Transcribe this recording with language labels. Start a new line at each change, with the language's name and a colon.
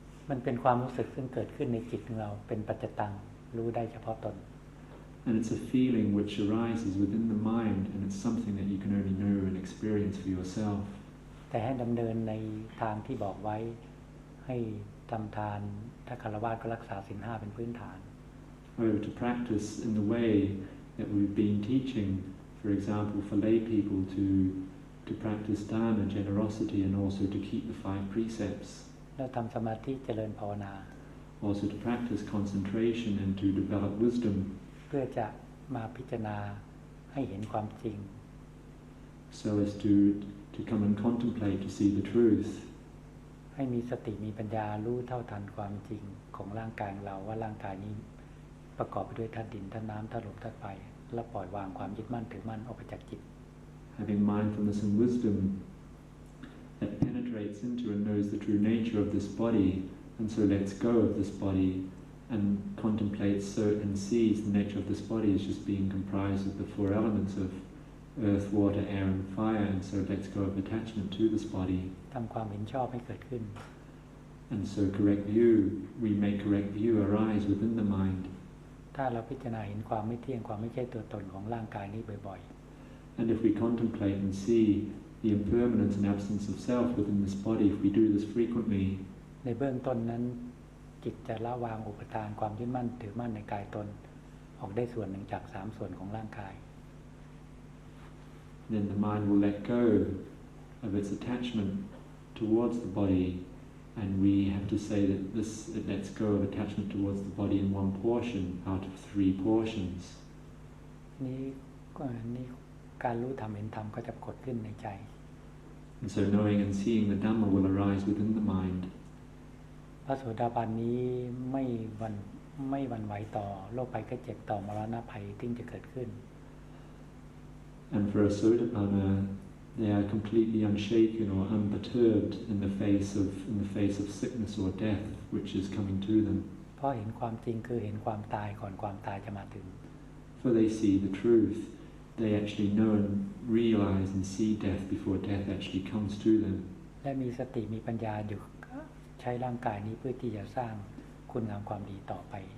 Thai: มันเป็นความรู้สึกซึ่งเกิดขึ้นในจิตของเราเป็นปัจจตังรู้ได้เฉพาะตน
English: And it's a feeling which arises within the mind, and it's something that you can only know and experience for yourself.
Thai: แต่ให้ดำเนินในทางที่บอกไว้ให้ทำทานถ้าฆราวาสก็รักษาศีล 5เป็นพื้นฐาน
English: To practice in the way that we've been teaching, for example, for lay people to practice dana, generosity, and also to keep the 5 precepts.
Thai: แล้วทำสมาธิเจริญภาวนา
English: Also to practice concentration and to develop wisdom.
Thai: เพื่อจะมาพิจารณาให้เห็นความจริง
English: So as to come and contemplate, to see the truth.
Thai: ให้มีสติมีปัญญารู้เท่าทันความจริงของร่างกายเราว่าร่างกายนี้ประกอบไปด้วยธาตุดินธาตุน้ำธาตุลมธาตุไฟและปล่อยวางความยึดมั่นถือมั่นออกไปจากจิต
English: Having mindfulness and wisdom that penetrates into and knows the true nature of this body, and so lets go of this body and contemplates and sees the nature of this body as just being comprised of the 4 elements of earth, water, air, and fire, and so lets go of attachment to this body.
Thai: ทำความเห็นชอบให้เกิดขึ้น
English: And so we make correct view arise within the mind.
Thai: ถ้าเราพิจารณาเห็นความไม่เที่ยงความไม่ใช่ตัวตนของร่างกายนี้บ่อยๆ
English: And if we contemplate and see the impermanence and absence of self within this body, if we do this frequently,
Thai: ในเบื้องต้นนั้นจิตจะละวางอุปทานความยึดมั่นถือมั่นในกายตนออกได้ส่วนหนึ่งจาก3ส่วนของร่างกาย
English: then the mind will let go of its attachment towards the body, and we have to say that it lets go of attachment towards the body in 1 portion out of 3 portions.
Thai: นี่การรู้ธรรมเห็นธรรมก็จะเกิดขึ้นในใจ
English: And so knowing and seeing the Dhamma will arise within the mind.
Thai: พระโสดาบันนี้ไม่หวั่นไหวต่อโรคภัยไข้เจ็บต่อมรณะภัยที่จะเกิดขึ้น
English: And for a Sotapanna, they are completely unshaken or unperturbed in the face of sickness or death which is coming to them.
Thai: เพราะเห็นความจริงคือเห็นความตายก่อนความตายจะมาถึง
English: For they see the truth. They actually know and realize and see death before death actually comes to them.
Thai: และมีสติมีปัญญาอยู่ใช้ร่างกายนี้เพื่อที่จะสร้างคุณงามความดีต่อไป